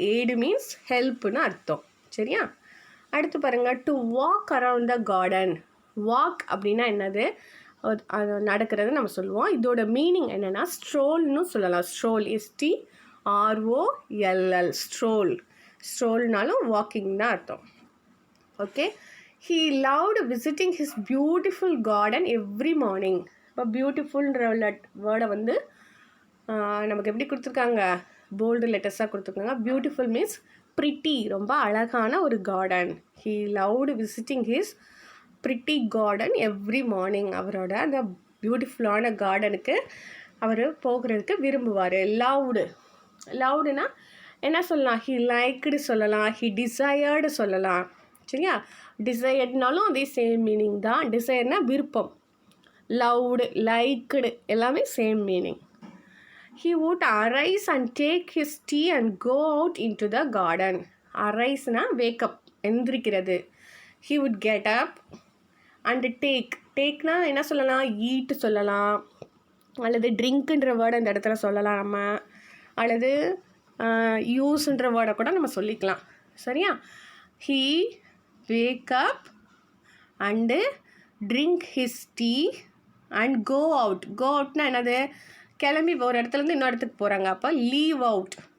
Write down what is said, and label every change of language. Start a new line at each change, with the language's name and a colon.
English: aid means ஹெல்ப்னு
Tamil: அர்த்தம். சரியா? அடுத்து பாருங்கள்,
English: To walk around the garden.
Tamil: Walk அப்படின்னா என்னது, அது நடக்கிறது நம்ம சொல்லுவோம். இதோட மீனிங் என்னென்னா ஸ்ட்ரோல்னு சொல்லலாம். Scroll STROLL scroll. ஸ்ட்ரோல்னாலும் வாக்கிங் தான் அர்த்தம். Okay.
English: He loved visiting his beautiful garden every morning.
Tamil: இப்போ பியூட்டிஃபுல்ன்ற வேர்டை வந்து நமக்கு எப்படி கொடுத்துருக்காங்க, போல்டு லெட்டர்ஸாக கொடுத்துருக்காங்க. பியூட்டிஃபுல் மீன்ஸ் ப்ரிட்டி, ரொம்ப அழகான ஒரு garden.
English: He loved visiting his pretty garden every morning.
Tamil: அவரோட அந்த பியூட்டிஃபுல்லான கார்டனுக்கு அவர் போகிறதுக்கு விரும்புவார். லவ்டுனா என்ன சொல்லலாம், ஹி லைக்டு சொல்லலாம், ஹி டிசையர்டு சொல்லலாம். சரியா, டிசையர்ட்னாலும் அதே சேம் மீனிங் தான். டிசையர்னா விருப்பம், லவ்டு லைக்டு எல்லாமே same meaning.
English: He would arise and take his tea and go out into the garden. Ariseனா wake up,
Tamil: எந்திரிக்கிறது.
English: He would get up
Tamil: and takeனா என்ன சொல்லலாம், ஈட்டு சொல்லலாம், அல்லது ட்ரிங்க்குன்ற வேர்டு அந்த இடத்துல சொல்லலாம் நம்ம, அல்லது யூஸ்ன்ற வேர்டை கூட நம்ம சொல்லிக்கலாம். சரியா,
English: he wake up and drink his tea and go outனா
Tamil: என்னது, கிளம்பி ஒரு இடத்துலேருந்து இன்னொரு இடத்துக்கு போகிறாங்க, அப்போ லீவ் அவுட்.